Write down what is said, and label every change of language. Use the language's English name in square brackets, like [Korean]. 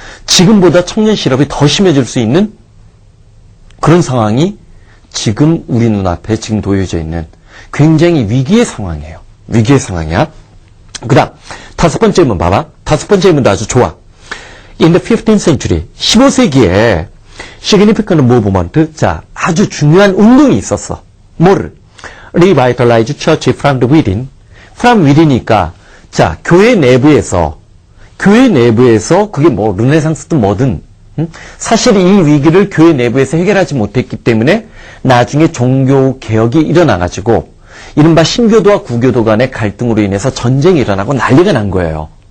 [Korean] 지금보다 청년 실업이 더 심해질 수 있는 그런 상황이 지금 우리 눈앞에 지금 놓여져 있는 굉장히 위기의 상황이에요. 위기의 상황이야. 그 다음, 다섯 번째 문 봐봐. 다섯 번째 문도 아주 좋아. [English] In the 15th century, [Korean] 15세기에 [English] significant movement, [Korean] 자, 아주 중요한 운동이 있었어. 뭐를? [English] Revitalize church from the within. [Korean] from within이니까, 자, 교회 내부에서 그게 뭐 르네상스든 뭐든, 사실 이 위기를 교회 내부에서 해결하지 못했기 때문에 나중에 종교 개혁이 일어나가지고 이른바 신교도와 구교도 간의 갈등으로 인해서 전쟁이 일어나고 난리가 난 거예요.